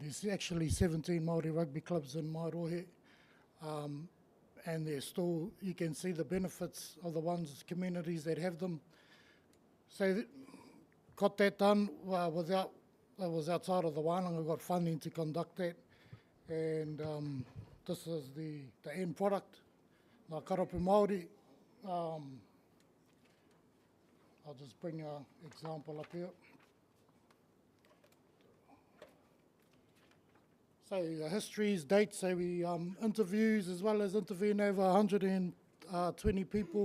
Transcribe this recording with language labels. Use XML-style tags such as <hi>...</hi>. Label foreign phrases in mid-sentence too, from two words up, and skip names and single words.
<en>There's actually 17 Māori rugby clubs in Mairohe, and there's still, you can see the benefits of the ones, communities that have them. So got that done that was outside of the wānanga, got funding to conduct that, and this is the end product.</en> <mi>Ngā karapu Māori.</mi> <en>I'll just bring an example up here. So the histories, dates, so we interviews as well as interviewing over 120 people.</en>